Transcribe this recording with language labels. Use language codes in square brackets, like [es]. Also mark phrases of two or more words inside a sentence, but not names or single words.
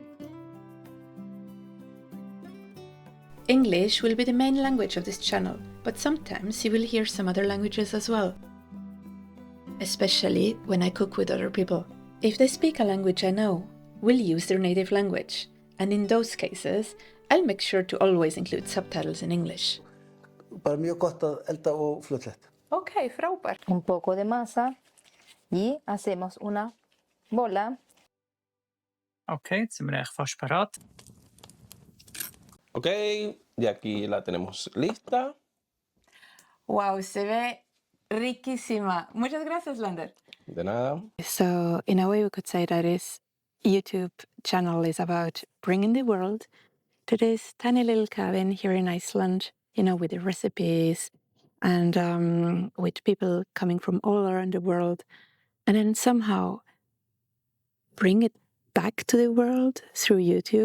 [en] English will be the main language of this channel, but sometimes you will hear some other languages as well. Especially when I cook with other people. If they speak a language I know, we'll use their native language, and in those cases, I'll make sure to always include subtitles in English. [is] Bara mjög gott að elda og fljótlegt. Ok, frábært. [es] Un poco de masa y hacemos una bola. [de] Ok, jetzt sind wir eigentlich fast parat. [es] Ok, y aquí la tenemos lista. Wow, se ve riquísima. Muchas gracias, Lander. De nada. [en] So, in a way, we could say that this YouTube channel is about bringing the world to this tiny little cabin here in Iceland, you know, with the recipes and with people coming from all around the world, and then somehow bring it back to the world through YouTube.